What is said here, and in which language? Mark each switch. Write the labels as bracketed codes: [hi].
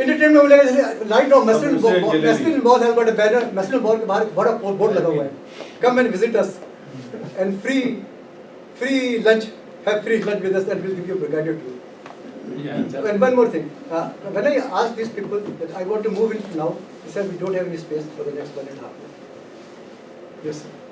[en] Entertainment में मिलेगा right now Masjid Mall has got a banner. [hi] Masjid Mall के बाहर बड़ा बोर्ड लगा हुआ है. [en] Come and visit us and free lunch. Have free lunch with us and we'll give you a guided tour. And one more thing, when I asked these people that I want to move in now, they said we don't have any space for the next 1.5 years. Yes, sir.